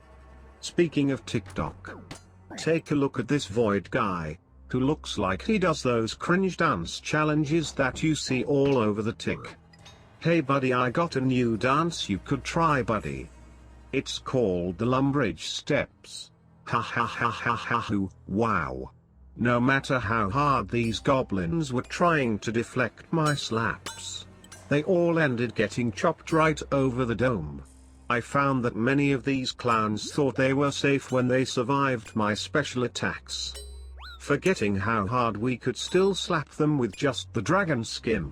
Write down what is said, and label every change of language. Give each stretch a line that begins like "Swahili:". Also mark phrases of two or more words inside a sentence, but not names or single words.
English: Speaking of TikTok, take a look at this Void guy, who looks like he does those cringe dance challenges that you see all over the Tik. Hey buddy, I got a new dance you could try, buddy. It's called the Lumbridge Steps. Ha ha ha ha ha hoo, wow. No matter how hard these goblins were trying to deflect my slaps, they all ended getting chopped right over the dome. I found that many of these clowns thought they were safe when they survived my special attacks, forgetting how hard we could still slap them with just the dragon skin.